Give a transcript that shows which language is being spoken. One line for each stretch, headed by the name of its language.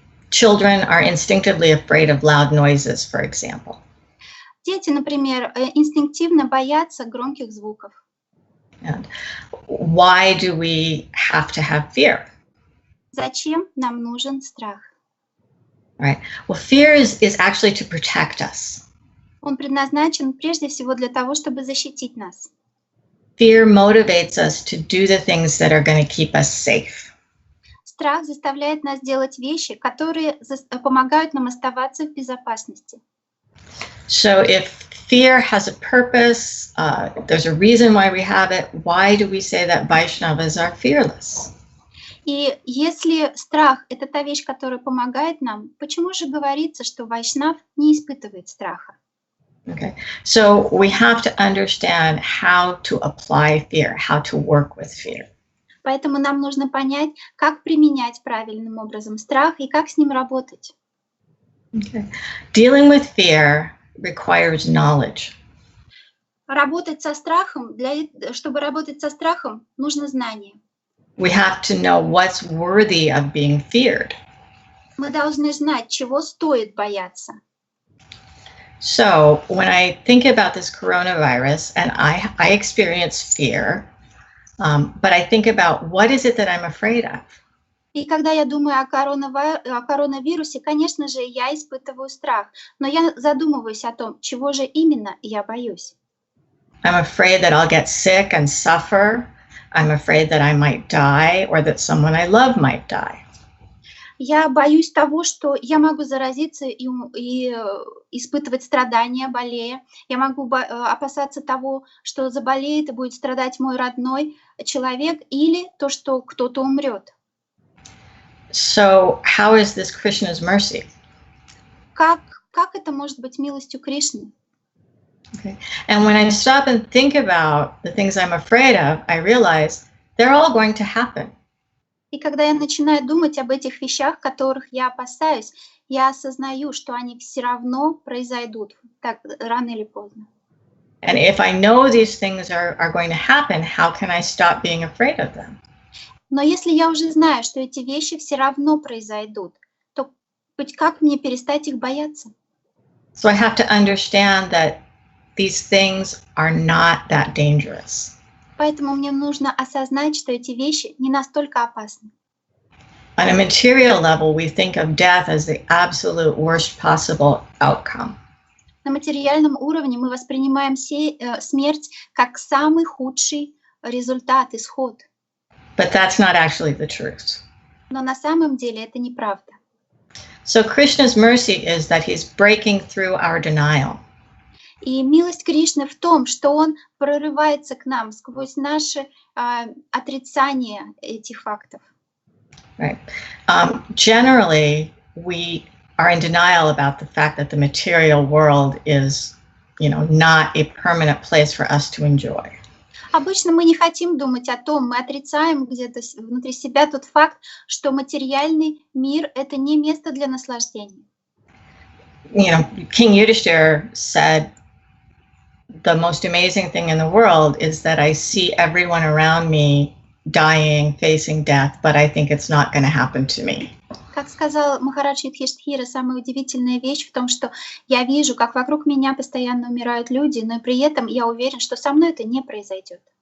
English: Children are instinctively afraid of loud noises, for example.
Russian: Дети, например, инстинктивно боятся громких звуков.
English: And why do we have to have fear?
Russian: Зачем нам нужен страх?
English: Right. Well, fear is actually to protect us.
Russian: Он предназначен прежде всего для того, чтобы защитить нас.
English: Fear motivates us to do the things that are going to keep us safe.
Russian: Страх заставляет нас делать вещи, которые помогают нам оставаться в безопасности.
English: So if fear has a purpose, there's a reason why we have it, why do we say that Vaishnavas are fearless?
Russian: И если страх — это та вещь, которая помогает нам, почему же говорится, что Вайшнав не испытывает страха?
English: Okay, so we have to understand how to apply fear, how to work with fear.
Russian: Поэтому нам нужно понять, как применять правильным образом страх и как с ним работать.
English: Okay. Dealing with fear requires knowledge.
Russian: Работать со страхом, чтобы работать со страхом, нужно знание.
English: We have to know what's worthy of being feared.
Russian: Мы должны знать, чего стоит бояться.
English: So when I think about this coronavirus, and I experience fear, but I think about what is it that I'm afraid of?
Russian: И когда я думаю о коронавирусе, конечно же, я испытываю страх, но я задумываюсь о том, чего же именно я боюсь.
English: I'm afraid that I'll get sick and suffer. I'm afraid that I might die or that someone I love might die.
Russian: Я боюсь того, что я могу заразиться и испытывать страдания, болея. Я могу опасаться того, что заболеет и будет страдать мой родной человек, или то, что кто-то умрет.
English: So how is this Krishna's mercy?
Russian: Как это может быть милостью Кришны?
English: Okay. And when I stop and think about the things I'm afraid of, I realize they're all going to happen.
Russian: И когда я начинаю думать об этих вещах, которых я опасаюсь, я осознаю, что они все равно произойдут, так рано или поздно.
English: And if I know these things are going to happen, how can I stop being afraid of them?
Russian: Но если я уже знаю, что эти вещи все равно произойдут, то хоть как мне перестать их бояться?
English: So I have to understand that these things are not that dangerous.
Russian: Поэтому мне нужно осознать, что эти вещи не настолько опасны.
English: On a material level, we think of death as the absolute worst possible outcome.
Russian: На материальном уровне мы воспринимаем смерть как самый худший результат, исход.
English: But that's not actually the truth.
Russian: Но на самом деле это неправда.
English: So Krishna's mercy is that he's breaking through our denial.
Russian: И милость Кришны в том, что он прорывается к нам сквозь наше отрицание этих фактов.
English: Right. Generally, we are in denial about the fact that the material world is, not a permanent place for us to enjoy.
Russian: Обычно мы не хотим думать о том, мы отрицаем где-то внутри себя тот факт, что материальный мир — это не место для наслаждения.
English: King Yudhishthira said, the most amazing thing in the world is that I see everyone around me dying, facing death, but I think it's not going to happen to me.
Russian: Как сказал Махарадж Юдхиштхира, самая удивительная вещь в том, что я вижу, как вокруг меня постоянно умирают люди, но при этом я уверен, что со мной это не произойдет.